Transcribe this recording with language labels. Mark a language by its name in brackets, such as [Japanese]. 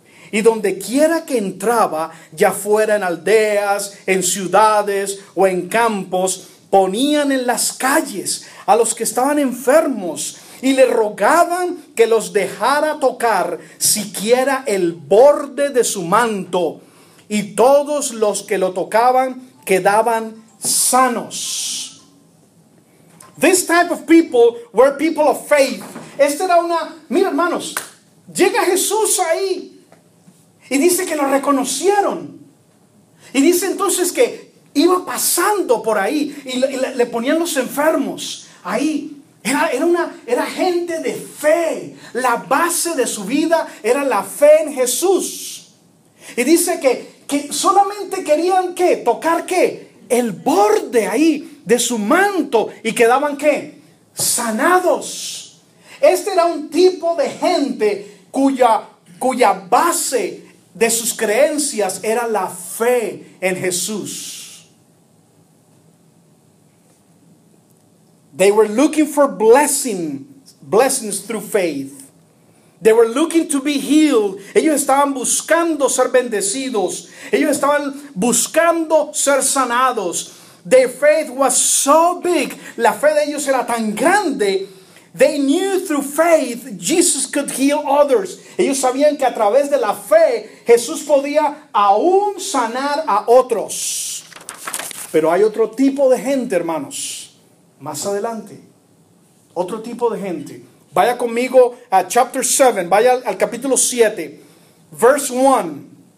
[Spanish] Y donde quiera que entraba, ya fuera en aldeas, en ciudades o en campos, ponían en las calles a los que estaban enfermos y le rogaban que los dejara tocar siquiera el borde de su manto. Y todos los que lo tocaban quedaban sanos. [English] This type of people were people of faith. [Spanish] Mira, hermanos, llega Jesús ahí. Y dice que lo reconocieron. Y dice entonces que iba pasando por ahí y le ponían los enfermos ahí. Era gente de fe. La base de su vida era la fe en Jesús. Y dice que solamente querían ¿qué? Tocar ¿qué? El borde ahí de su manto y quedaban ¿qué? Sanados. Este era un tipo de gente cuya base de sus creencias era la fe en Jesús. [English] They were looking for blessings through faith. They were looking to be healed. [Spanish] Ellos estaban buscando ser bendecidos. Ellos estaban buscando ser sanados. [English] Their faith was so big. [Spanish] La fe de ellos era tan grande. [English] They knew through faith Jesus could heal others. [Spanish] Ellos sabían que a través de la fe Jesús podía aún sanar a otros. Pero hay otro tipo de gente, hermanos, más adelante. Otro tipo de gente. Vaya conmigo a [English] chapter 7, [Spanish] vaya al capítulo 7, [English] verse 1.